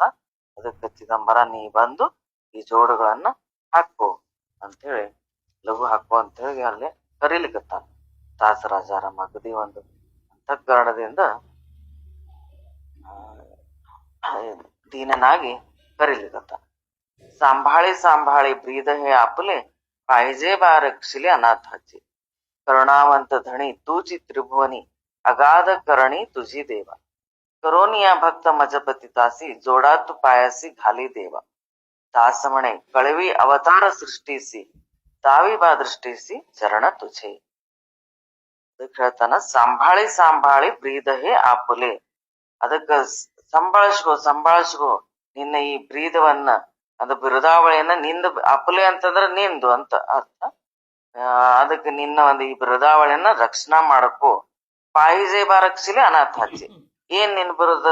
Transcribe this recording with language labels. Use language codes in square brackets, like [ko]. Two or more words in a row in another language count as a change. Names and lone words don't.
[kn] ಅದಕ್ಕೆ ಚಿದಂಬರ ನೀ ಬಂದು ಈ ಜೋಡುಗಳನ್ನ ಹಾಕೋ ಅಂತೇಳಿ, ಲಘು ಹಾಕೋ ಅಂತೇಳಿ ಅಲ್ಲಿ ಕರೀಲಿಕತ್ತಾನ. ದಾಸರಾಜಾರಾಮ ಅಗದಿ ಒಂದು ಅಂತಃಕರಣದಿಂದ ದೀನನಾಗಿ ಕರೀಲಿಕತ್ತಾನ. [mr] सांभाळे सांभाळे ब्रीद हे आपले पाहिजे बा रक्षिले अनाथाचे. करुणावंत धणी तूची त्रिभुवनी अगाध करणी तुझी देवा. करोनी या भक्त मजपतितासी जोडा तू पायासी घाली देवा. दास म्हणे कळवी अवतार सृष्टीसी दावी बा दृष्टीसी चरण तुझे. [kn] ಅದಕ್ಕೆ ಹೇಳ್ತಾನ, [mr] सांभाळे सांभाळे ब्रीद हे आपले. [kn] ಅದಕ್ಕ ಸಂಭಾಳಿಸ್ಕೋ ನಿನ್ನ ಈ ಬ್ರೀದವನ್ನ, ಅದು ಬಿರುದಾವಳಿಯನ್ನ ನಿಂದ. ಅಪಲೆ ಅಂತಂದ್ರ ನಿಂದು ಅಂತ ಅರ್ಥ. ಅದಕ್ಕೆ ನಿನ್ನ ಒಂದು ಈ ಬಿರುದಾವಳಿಯನ್ನ ರಕ್ಷಣಾ ಮಾಡಕೋ. [mr] पाहिजे बा रक्षिले अनाथाचे. [kn] ಏನ್ ನಿನ್ ಬಿರುದ?